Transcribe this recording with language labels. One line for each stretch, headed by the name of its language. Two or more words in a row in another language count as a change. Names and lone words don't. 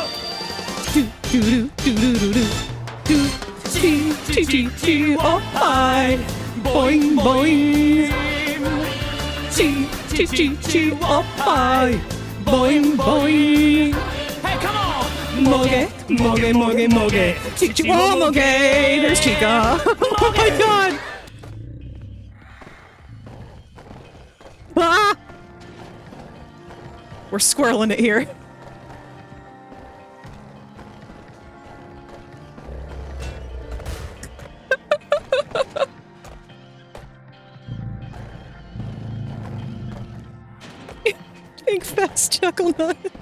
English: Oh hi! Boing boing! Oh hi! Boing boing! Hey, come on! Moge, moge, moge, moge! Oh, moge! There's Chica! Oh my god! Ah! We're squirreling it here. Big fast chuckle nut.